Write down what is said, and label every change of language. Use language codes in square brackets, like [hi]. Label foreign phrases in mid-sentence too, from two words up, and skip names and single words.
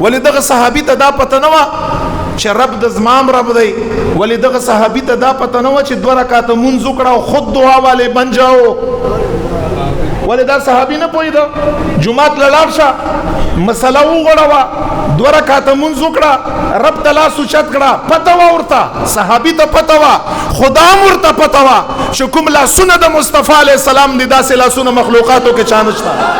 [ps] ولی دغه صحابي ته دا پته نه وه چې رب د زمام رب دی، ولی دغه صحابي ته دا پته نه وه چې 2 رکعاته مونځ وکړه او [ur] خود دعا والے بن جاؤ. [ps] ولی دا صحابي نه پوهېده، جمعات له لاړ شه مسله وغوړوه، 2 رکعاته مونځ وکړه، رب ته لاس اوچت کړه، پته وه ورته، صحابي ته پته وه، خدا هم ورته پته وه چې کوم لاسونه د مصطفی علیه السلام دي داسې لاسونه مخلوقاتو کې چا نشته.